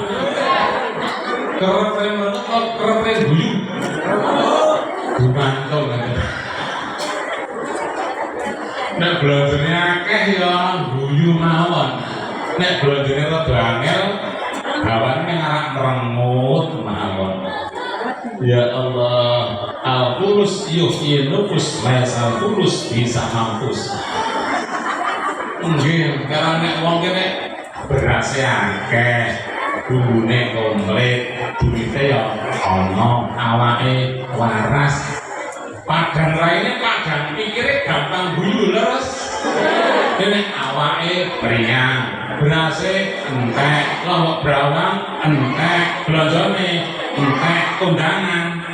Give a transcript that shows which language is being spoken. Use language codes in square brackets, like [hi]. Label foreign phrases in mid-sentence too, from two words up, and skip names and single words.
[jv] Kerep merengut kok kerep guyu. Gumantung ngene. Nek blonjone akeh ya guyu mawon. Nek blonjone rada angel, bawane ning arek merengut mawon. [ar] يا الله الفلوس تحيي النفوس ليس فلوس [id] bisa mampus. [jv] Nggih, karena nek wong kene berase akeh, bumbune komplit, duwite ya ana, awake waras. Padang raine padang pikire gampang guyu leres. Dene awake priang, berase entek, lombok brawang entek, blonjone entek, kondangan.